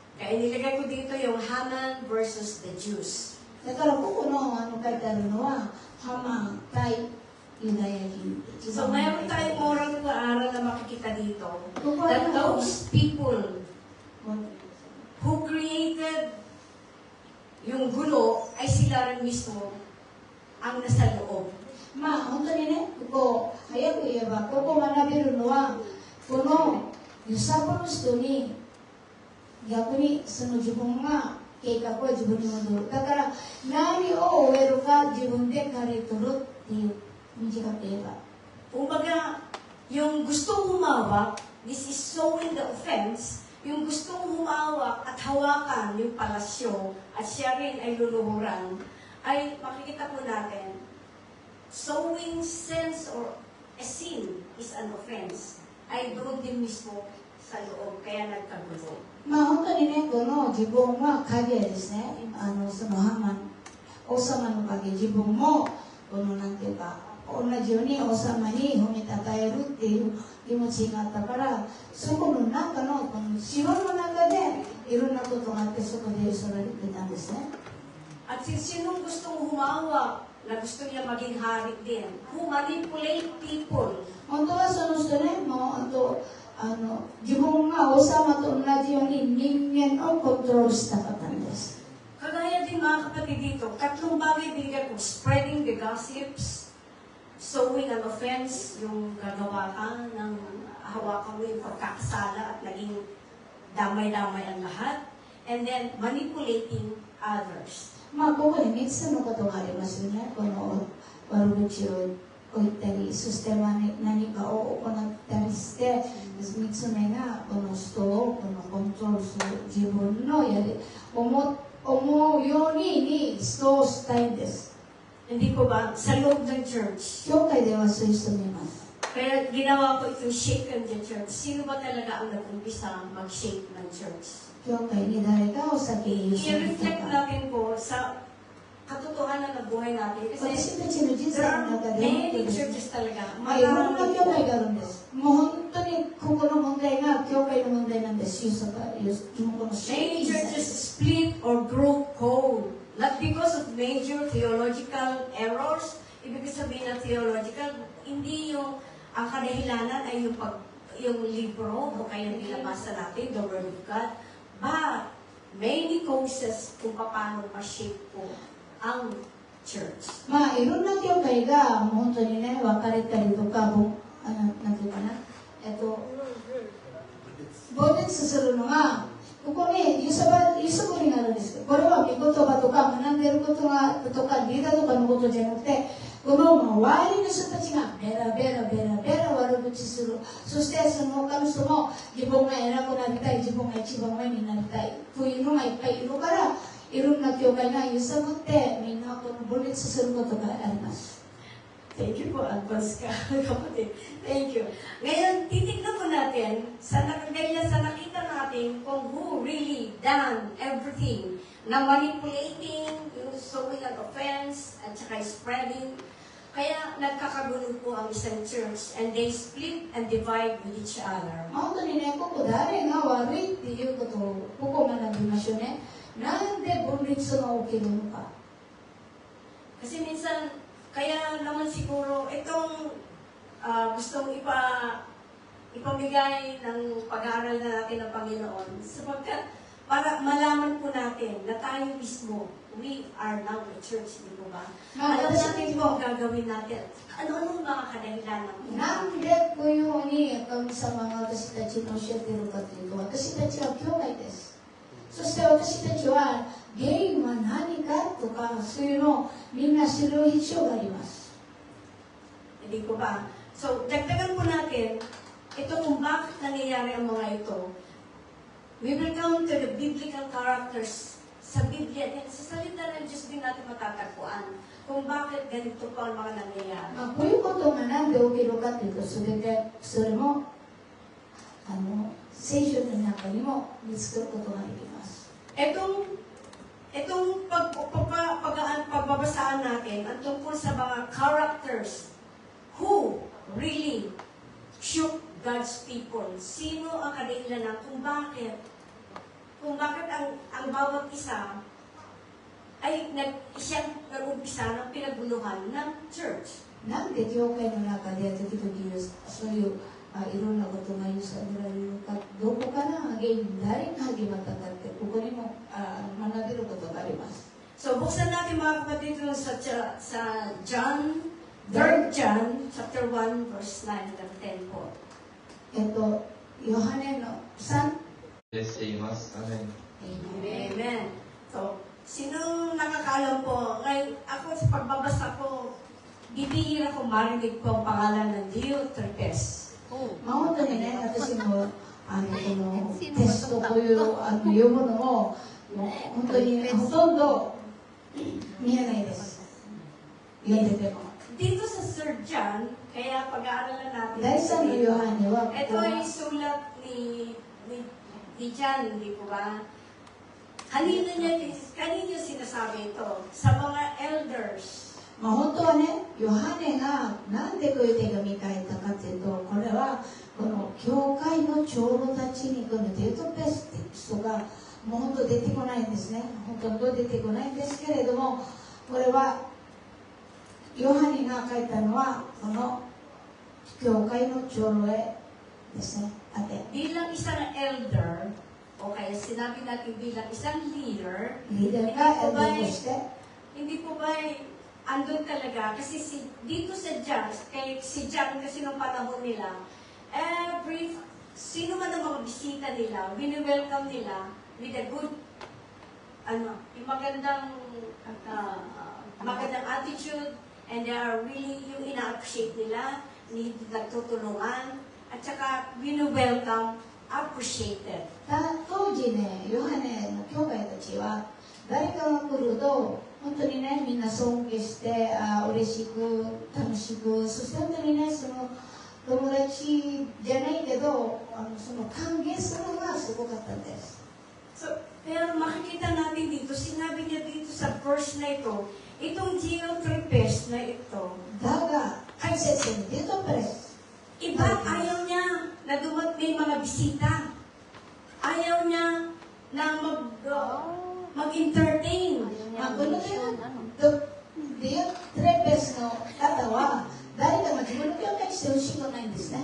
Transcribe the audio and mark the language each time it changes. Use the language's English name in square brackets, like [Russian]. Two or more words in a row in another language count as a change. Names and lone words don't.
[Filipino] Kaya nilagay ko dito yung Haman [English] versus the Jews. [Japanese] だからここの書いてあるのはハマン対ユダヤ人。 [Filipino] So mayroon tayong moral na aral na makikita dito. [Japanese] ここは [English] That those people who created [Filipino] yung gulo ay sila rin mismo ang nasa loob. [Japanese] まあ本当にねここ学べるのは、この揺さぶる人に逆にその自分が計画は自分に戻る。だから何を終えるか自分で刈り取るっていう短く言えば。 [Filipino] Kumbaga, yung gustong humawak, [English] this is sowing the offense, [Filipino] yung gustong humawak at hawakan yung palasyo at siya rin ay luluhuran, ay makikita po natin, [English] sowing sense or a sin is an offense, [Filipino] ay doon din mismo sa loob, kaya nagkagulo. [Japanese] まあ本当にね、この自分は影ですね、そのハマン、王様の影、自分も、このなんていうか、同じように王様に褒めたたえるっていう気持ちがあったから、そこの中の、このシワの中でいろんなことがあって、そこでそられてたんですね。 [Filipino] At sinong gustong humawak na gusto niya maging hari din, [English] who manipulate people, [Japanese] 本当はその人ね、もう自分が王様と同じように人間をコントロールしたかったんです。 [Filipino] kagaya din mga kapatid dito, tatlong bagay binigay ko, [English] spreading the gossips, sowing an offense, [Filipino] yung gagawa ka ng hawakan mo yung pagkakasala at naging damay-damay ang lahat, [English] and then manipulating others. [Japanese] まあここに3つのことがありますよね。この悪口を言ったり、そして何かを行ったりして、3つ目がこの人をコントロールする、自分の思うように人をしたいんです。 [Filipino] Hindi ko ba, sa loob ng church, [Japanese] 教会ではそういう人もいます。 [Filipino] kaya ginawa ko itong [English] shape and the church. [Filipino] Sino ba talaga ang nag-umpisa mag-shape ng church? [Japanese] 教会に誰かを先に言う人と [Filipino] I-reflect [Japanese] か。 [Filipino] natin po sa katotohanan ng buhay natin. Kasi [Japanese] 私たちの人生 [English] there [Japanese] の [English] are [Japanese] 中で [English] many churches talaga. [Japanese] まあいろんな教会 [Filipino] Marami [Japanese] があるんです。もう本当にここの問題が教会の問題なんです。この [English] Many churches split or grow cold. Not because of major theological errors. [Filipino] Ibig sabihin ng theological, hindi yung ang kadahilanan ay yung libro o kaya nilabasa natin, [English] the Word of God. But many causes [Filipino] kung paano ma-shape po ang church. [Japanese] まあいろんな教会がもう本当にね、分かれたりとか、なんていうかな、分裂するのが、ここに揺さぶりがあるんですよ。これは御言葉とか学んでいることがとかリーダーとかのことじゃなくて、この周りの人たちがベラ悪口する。そしてその他の人も自分が偉くなりたい、自分が一番上になりたいというのがいっぱいいるから、いろんな教会が揺さぶってみんなこの分裂することがあります。 [English] Thank you [Filipino] po, advance ka, kapatid. [English] Thank you. [Filipino] Ngayon, titignan po natin sa nakita natin kung [English] who really done everything [Filipino] na manipulating, yung [English] sowing an offense, [Filipino] at saka spreading. Kaya nagkakagulo po ang isang church [English] and they split and divide with each other. [Japanese] 本当にね、ここ誰が悪いっていうことをここ学びましょうね。なんで分裂が起きるのか。 [Filipino] Kasi minsan, kaya naman siguro, itong gustong ipamigay ng pag-aaral na natin ng Panginoon, sapagkat para malaman po natin na tayo mismo, [English] we are now a church, [Filipino] di po ba? Alam natin po ang gagawin natin. Ano-ano mga kadahilanan po? [Japanese] なんでこういうように神様が私たちに教えているかというと、私たちは教会です。そして私たちは原因は何かとか、そういうのをみんな知る必要があります。 [Filipino] Hindi po ba? So, dagdagan po natin, ito kung bakit nangyayari ang mga ito. [English] We will come to the biblical characters [Filipino] sa Biblia din. Sa salita ng Diyos din natin matatagpuan kung bakit ganito po ang mga nangyayari. [Japanese] まあ、こういうことがなんで起きるかというと、それも聖書の中にも見つけることができます。 [Filipino] Itong pagbabasaan natin ang tungkol sa mga [English] characters who really shook God's people. [Filipino] Sino ang kadahilanan kung bakit ang bawat isa ay siyang nag-umpisa ng pinaguluhan ng church. [Japanese] なんで教会の中で時々そういういろんなことが揺さぶられるか、どこから原因、誰が始まったかって、ここにも学べることがあります。 [Filipino] So, buksan natin mga kapatid sa John, 3 John, chapter 1, verse 9 hanggang 10 po. [Japanese] ヨハネの3、しています。アメン。 [Filipino] Amen. So, sino nakakaalam po, ngayon ako sa pagbabasa ko, bibihira ko marinig po ang pangalan ng Diotrephes. [Japanese] 本当にね、私もこのテストという読むのを本当にほとんど見えないです。読んでても。 [Filipino] Dito sa Sir John, kaya pag-aaralan natin [Japanese] 第3のヨハネは [Filipino] ito ay sulat ni John, hindi po ba? Kanino sinasabi ito? Sa mga elders. [Japanese] 本当はね、ヨハネがなんでこういう手紙書いたかというと、これはこの教会の長老たちにこのデートペスティ人がもう本当出てこないんですね。本当出てこないんですけれども、これはヨハネが書いたのはこの教会の長老へですね。 [Filipino] Bilang isang elder, o kaya sinabi natin bilang isang leader, [Japanese] リーダーがエルダーとして、 [Filipino] hindi po ba andun talaga? Kasi dito sa John, kay si John kasi nung panahon nila, sino man ang mga bisita nila, wini-welcome nila [English] with a good, [Filipino] yung magandang attitude, [English] and they are really, [Filipino] yung ina-appreciate nila, nagtutulungan, at saka wini-welcome, appreciated. [Japanese] 当時ね、ヨハネの教会たちは誰かが来ると本当にね、みんな尊敬して嬉しく楽しく、そして本当にね、その友達じゃないけどその歓迎するのがすごかったんです。 [Filipino] So, pero makikita natin dito, sinabi niya dito sa verse na ito, itong Diotrephes na ito, [Japanese] だが解説にデートプレス [Filipino] iba ayaw niya na may mga bisita. Ayaw niya na mag-entertain. [Japanese] このディオトレペスの方は誰かが自分の教会にしてほしくないんですね。